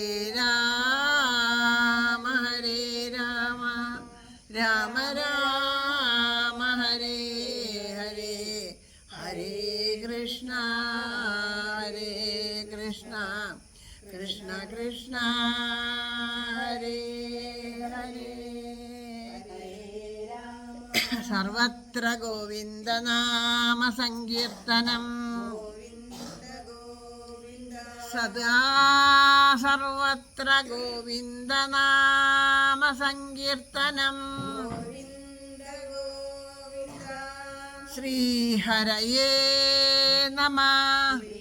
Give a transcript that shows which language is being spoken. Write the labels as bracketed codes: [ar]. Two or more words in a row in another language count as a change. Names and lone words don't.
[sa] രാമ രാമ രാമ ഹരേ ഹരേ, ഹരേ കൃഷ്ണ കൃഷ്ണ കൃഷ്ണ ഹരേ ഹരേ, സർവത്ര ഗോവിന്ദനാമ സങ്കീർത്തനം, സദാ സർവത്ര ഗോവിന്ദനാമ സങ്കീർത്തനം, ശ്രീഹരയേ നമഃ.